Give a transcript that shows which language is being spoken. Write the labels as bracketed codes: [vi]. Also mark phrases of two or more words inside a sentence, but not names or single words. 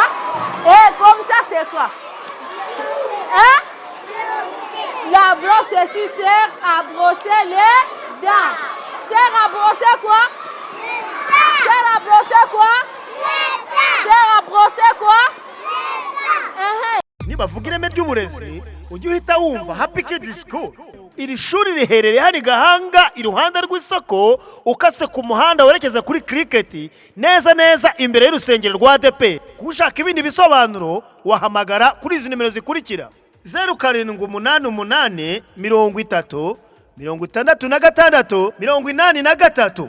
[fr] Comme ça c'est quoi? La brosse aussi sert à brosser les dents. Sert à brosser quoi? Sert à brosser quoi? Sert à brosser quoi? [rw] nibavuga ireme ry'uburezi ujye uhita wumva Happy Kids School. Iri shuri riherereye hano i Gahanga iruhande rw'isoko ukase ku muhanda werekeza kuri Cricket neza neza imbere y'urusengero rwa ADP. Kushaka ibindi bisobanuro wahamagara kuri izi nimero zikurikira: 0788 30 66 83.